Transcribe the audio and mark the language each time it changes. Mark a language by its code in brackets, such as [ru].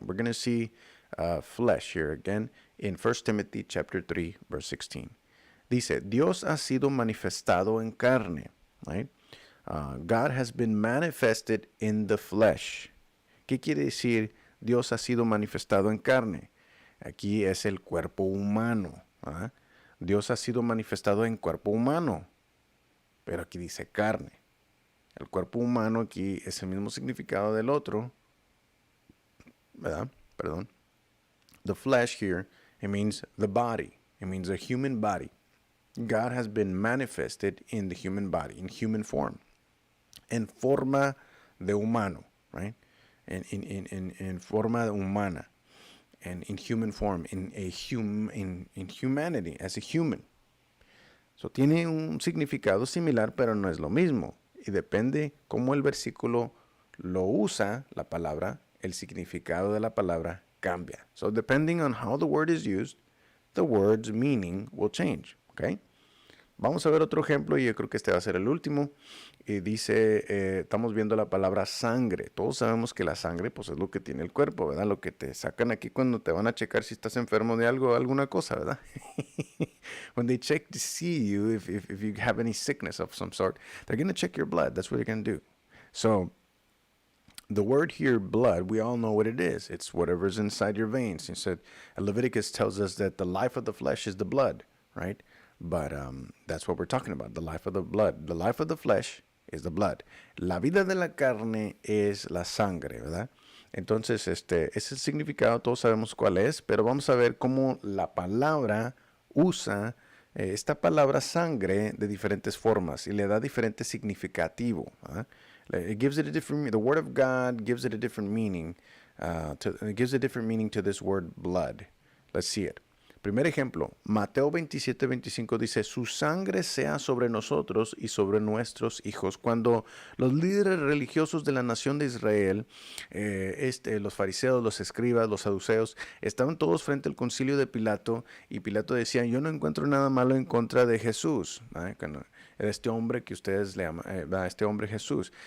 [en] We're going to see flesh here again in 1 Timothy chapter 3, verse 16. [es] Dice, Dios ha sido manifestado en carne, right? [en] God has been manifested in the flesh. [es] ¿Qué quiere decir Dios ha sido manifestado en carne? Aquí es el cuerpo humano. ¿Ah? Dios ha sido manifestado en cuerpo humano, pero aquí dice carne. El cuerpo humano aquí es el mismo significado del otro, ¿verdad? Perdón. [en] The flesh here, it means the body. It means a human body. God has been manifested in the human body, in human form. [es] En forma de humano, right? En forma humana. [en] And in human form, in humanity, as a human. [es] So, tiene un significado similar, pero no es lo mismo. Y depende cómo el versículo lo usa, la palabra, el significado de la palabra cambia. [en] So, depending on how the word is used, the word's meaning will change, okay? [es] Vamos a ver otro ejemplo y yo creo que este va a ser el último. Y dice, estamos viendo la palabra sangre. Todos sabemos que la sangre pues es lo que tiene el cuerpo, ¿verdad? Lo que te sacan aquí cuando te van a checar si estás enfermo de algo, alguna cosa, ¿verdad? [en] When they check to see you, if you have any sickness of some sort, they're going to check your blood. That's what they're going to do. So the word here, blood, we all know what it is. It's whatever's inside your veins. He said, Leviticus tells us that the life of the flesh is the blood, right? But that's what we're talking about, the life of the blood. The life of the flesh is the blood. [es] La vida de la carne es la sangre, ¿verdad? Entonces, ese es el significado, todos sabemos cuál es, pero vamos a ver cómo la palabra usa esta palabra sangre de diferentes formas y le da diferente significativo. [en] It gives it a different, the word of God gives it a different meaning. It gives a different meaning to this word blood. Let's see it. [es] Primer ejemplo, Mateo 27:25 dice, su sangre sea sobre nosotros y sobre nuestros hijos. Cuando los líderes religiosos de la nación de Israel, los fariseos, los escribas, los saduceos, estaban todos frente al concilio de Pilato y Pilato decía, yo no encuentro nada malo en contra de Jesús, este hombre que ustedes le llaman, este hombre Jesús.